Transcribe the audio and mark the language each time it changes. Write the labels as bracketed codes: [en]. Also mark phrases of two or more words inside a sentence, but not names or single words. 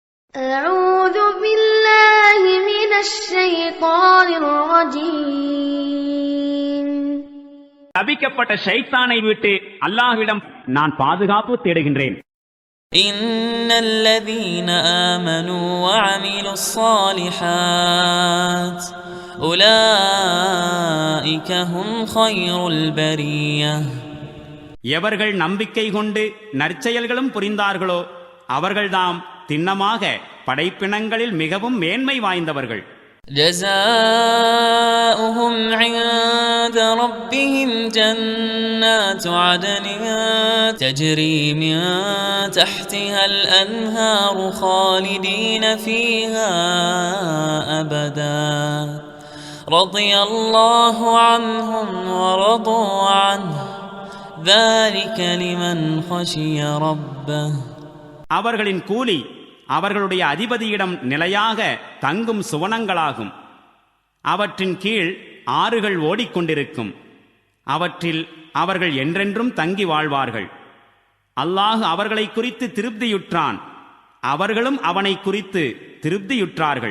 [ar] أعوذ بالله من الشيطان الرجيم. [ta] தபிக்கப்பட்ட ஷைத்தானை விட்டு அல்லாஹ்விடம் நான் பாதுகாப்பு தேடுகின்றேன். [ar] إن الذين آمنوا وعملوا الصالحات أولئك هم خير البرية. [ta] எவர்கள் நம்பிக்கை கொண்டு நற்செயல்களும் புரிந்தார்களோ அவர்கள்தாம் திண்ணமாக படைப்பினங்களில் மிகவும் மேன்மை வாய்ந்தவர்கள். [ar] جزاؤهم عند ربهم جنات عدن تجري من تحتها الأنهار خالدين فيها أبدا رضي الله عنهم ورضوا عنه ذلك لمن خشي ربه. [ta] அவர்களின் கூலி அவர்களுடைய அதிபதியிடம் நிலையாக தங்கும் சுவனங்களாகும். அவற்றின் கீழ் ஆறுகள் ஓடிக்கொண்டிருக்கும். அவற்றில் அவர்கள் என்றென்றும் தங்கி வாழ்வார்கள். அல்லாஹ் அவர்களை குறித்து திருப்தியுற்றான், அவர்களும் அவனை குறித்து திருப்தியுற்றார்கள்.